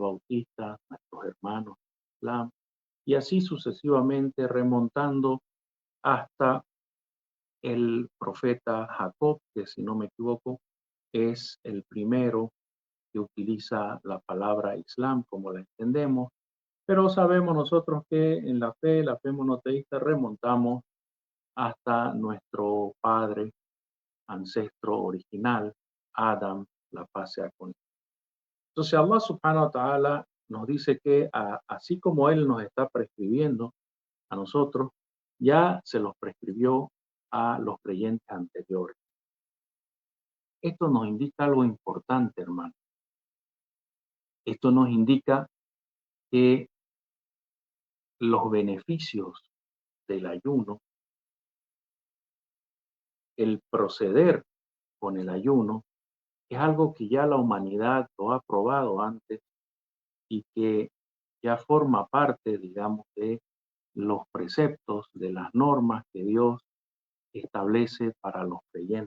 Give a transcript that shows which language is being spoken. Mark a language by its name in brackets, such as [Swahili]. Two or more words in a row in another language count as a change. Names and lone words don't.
[Spanish] Bautista, nuestros hermanos en el Islam, y así sucesivamente remontando hasta el profeta Jacob, que si no me equivoco es el primero que utiliza la palabra Islam como la entendemos, pero sabemos nosotros que en la fe monoteísta, remontamos hasta nuestro padre, ancestro original, Adam, la paz sea con él. Entonces [Arabic] الله سبحانه وتعالى [Spanish] nos dice que así como Él nos está prescribiendo a nosotros, ya se los prescribió a los creyentes anteriores. Esto nos indica algo importante, hermano. Esto nos indica que los beneficios del ayuno, el proceder con el ayuno, es algo que ya la humanidad lo ha probado antes y que ya forma parte, digamos, de los preceptos, de las normas que Dios establece para los creyentes.